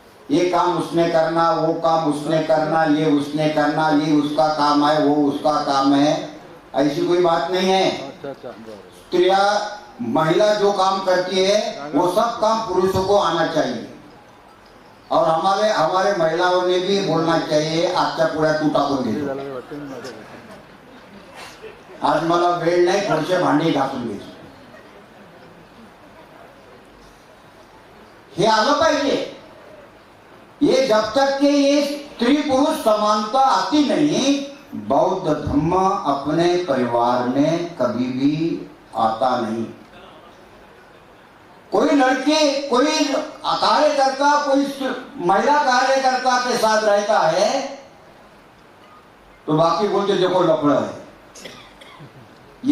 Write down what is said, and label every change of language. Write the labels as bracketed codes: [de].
[hi] ये काम उसने करना, वो काम उसने करना, ये उसने करना, ये उसका काम है, वो उसका काम है, ऐसी कोई बात नहीं है। स्त्रियां, महिला जो काम करती है वो सब काम पुरुषों को आना चाहिए। और हमारे हमारे महिलाओं ने भी बोलना चाहिए [mr] आजच्या पुढ्या तू टाकून घे, आज मला वेळ नाही, थोडेसे भांडी घासून घे, हे आलं पाहिजे। [hi] ये जब तक के ये स्त्री पुरुष समानता आती नहीं, बौद्ध धर्म अपने परिवार में कभी भी आता नहीं। कोई लड़की, कोई कार्यकर्ता, कोई महिला कार्यकर्ता के साथ रहता है तो बाकी बोलते देखो लफड़ा है।